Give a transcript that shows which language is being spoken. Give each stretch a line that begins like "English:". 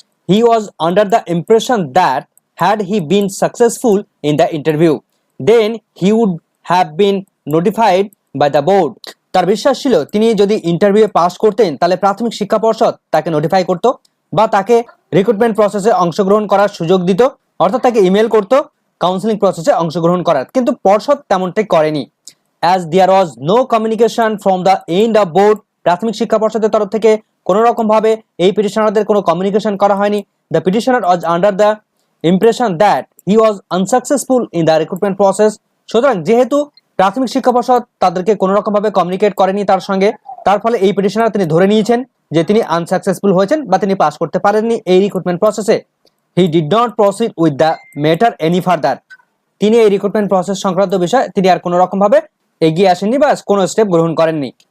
English: he was under the impression that had he been successful in the interview then he would have been notified by the board,
Bangla: তার বিশ্বাস ছিল তিনি যদি ইন্টারভিউয়ে pass করতেন তাহলে প্রাথমিক শিক্ষা পর্ষদ তাকে নোটিফাই করত বা তাকে রিক্রুটমেন্ট প্রসেসে অংশগ্রহণ করার সুযোগ দিত, অর্থাৎ তাকে ইমেল করত কাউন্সিলিং প্রসেসে অংশগ্রহণ করার। কিন্তু পর্ষদ তেমনটাই করেনি।
English: As there was no communication from the end of board,
Bangla: প্রাথমিক শিক্ষা পর্ষদের তরফ থেকে কোনো রকম ভাবে এই পিটিশনারদের কোনো কমিউনিকেশন করা হয়নি।
English: The petitioner was under the impression that he was unsuccessful in the recruitment process,
Bangla: সুতরাং যেহেতু প্রাথমিক শিক্ষা পর্ষদ তাদেরকে কোনো রকম ভাবে কমিউনিকেট করেনি তার সঙ্গে, তার ফলে এই পিটিশনার তিনি ধরে নিয়েছেন যে তিনি আনসাকসেসফুল হয়েছেন বা তিনি পাস করতে পারেননি এই রিক্রুটমেন্ট প্রসেসে।
English: He did not proceed with the matter any further.
Bangla: তিনি এই রিক্রুটমেন্ট প্রসেস সংক্রান্ত বিষয়ে তিনি আর কোনো রকম ভাবে এগিয়ে আসেননি বা কোনো স্টেপ গ্রহণ করেননি।